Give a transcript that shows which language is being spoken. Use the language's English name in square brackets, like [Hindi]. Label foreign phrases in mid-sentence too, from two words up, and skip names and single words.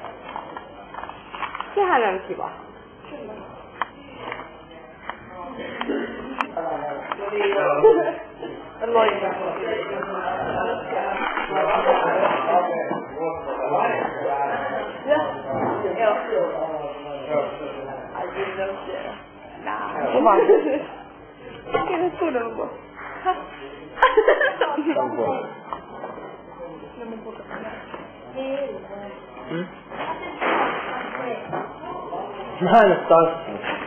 [Finnish] Sehän on kiva. Loikka. Joo. [English] I didn't share. Nah. Come on. Get a food on board. [Finnish] Mä en oo tanssinut.